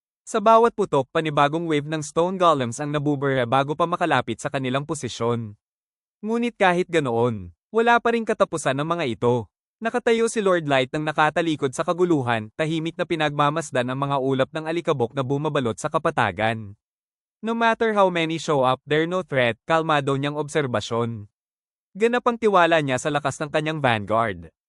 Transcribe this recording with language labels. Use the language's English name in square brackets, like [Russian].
[Filipino] Sa bawat putok, panibagong wave ng stone golems ang nabubura bago pa makalapit sa kanilang posisyon. Ngunit kahit ganoon, wala pa ring katapusan ng mga ito. Nakatayo si Lord Light nang nakatalikod sa kaguluhan, tahimik na pinagmamasdan ang mga ulap ng alikabok na bumabalot sa kapatagan. [English] No matter how many show up, they're no threat, [Filipino] kalmado niyang obserbasyon. Ganap ang tiwala niya sa lakas ng kanyang vanguard.